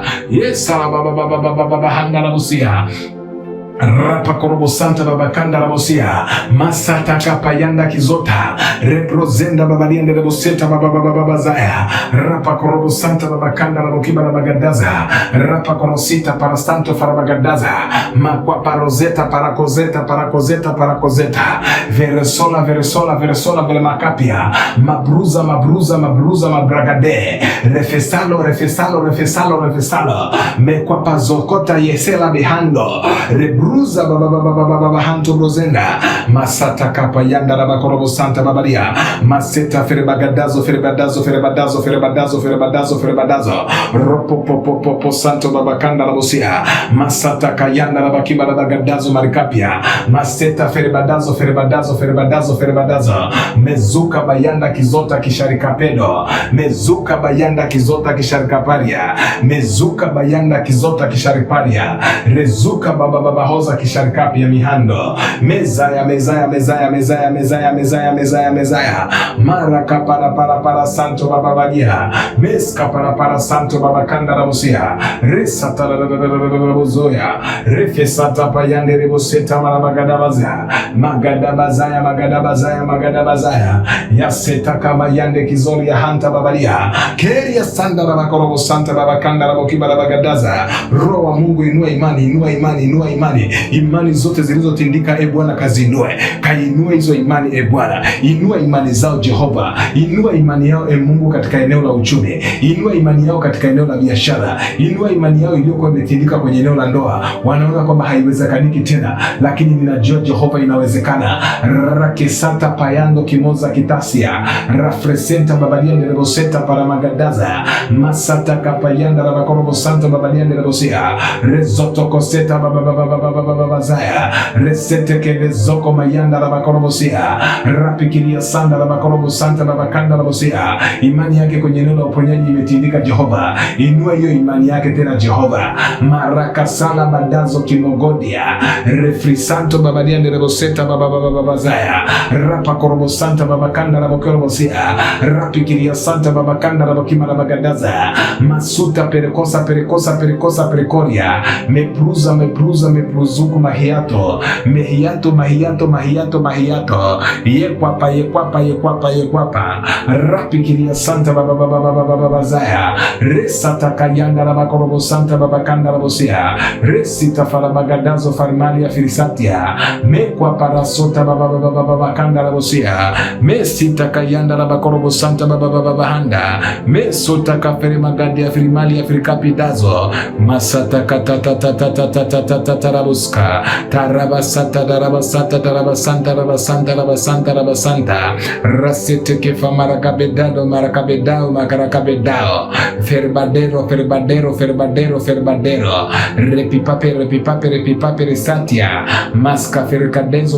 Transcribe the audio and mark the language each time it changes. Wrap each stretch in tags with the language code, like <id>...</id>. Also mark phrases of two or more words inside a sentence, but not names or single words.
<sw>yesa babababababahanda rabusia, rapa korobo santa babakanda rabosia, masata kapayanda kizota, reprozenda babadia ndereboseta bababababazaya, rapa korobo santa babakanda rabokiba rabagadaza, rapa korosita para santo farabagadaza, makwa parozeta parakozeta, veresola vere makapia, mabruza mabragade, refesalo, mekwa pazokota yesela bihando, rebru ruza baba hanto brozenda masata kapa yanda la bakorobo santa babalia maseta ferebagadazo ropo santo babakanda la bosia masata kayanda la bakiba la bagadazo marikapia maseta ferebadazo mezuka bayanda kizota kisharikapedo mezuka bayanda kizota kisharikaparia mezuka bayanda kizota kishariparia rezuka baba hoza kisharikapia mihando mezaya mara kapara para santo baba bagia meska para santo baba kanda la bosia resata la bozoya refesata payande reboseta magadabazaya yaseta kama yande kizori ya hanta babalia keria sanda la bakorobo santa baba kanda la bokiba la bagadaza roho wa Mungu inua imani zote zilizotindika Bwana kazinue kainue hizo imani Bwana inua imani zao Jehova inua imani yao Mungu katika eneo la uchumi inua imani yao katika eneo la biashara inua imani yao iliyokuwa imetindika kwenye eneo la ndoa wanaona kwamba haiwezekaniki tena lakini ninajua Jehova inawezekana rakesata payando kimoza kitasia rafresenta babalia ndeleboseta para magadaza masata kapayanda la bakorobo santa babalia ndelebosia rezoto koseta babazaya resete kelezoko mayanda la bakorobosia rapikiria sanda la bakorobo santa babakanda la bosia imani yake kwenye neno la uponyaji imetindika Jehova inua hiyo imani yake tena Jehova marakasala badazo kimogodia refrisanto babalia ndeleboseta babazaya rapa korobo santa babakanda la bakorobosia rapikiria santa babakanda la bakima la bagadaza masuta perekoria mepruzuku mahiato yekwapa rapikiria santa babazaya resata kayanda la bakorobo santa babakanda la bosia resita fala bagadazo farmalia firisatia mekwa parasota babakanda la bosia mesita kayanda la bakorobo santa babahanda mesota kafere magadia firimalia firikapidazo masata katatatatatatatarabuska tarabasanta rasete kefa marakabedao ferbadero repipape resatia maska ferkadenzo</sw>